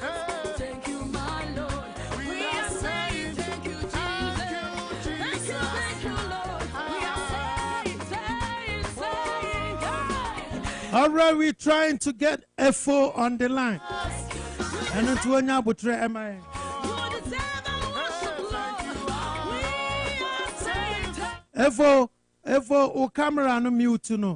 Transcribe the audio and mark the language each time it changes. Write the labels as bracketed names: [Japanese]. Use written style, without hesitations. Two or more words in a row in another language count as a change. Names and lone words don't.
[English] Thank you, my Lord. We are saying thank you, Jesus. Thank you, Lord. We are saying God. All right, we're trying to get Efo on the line. And it's when you put MI. Efo, o camera no mute no.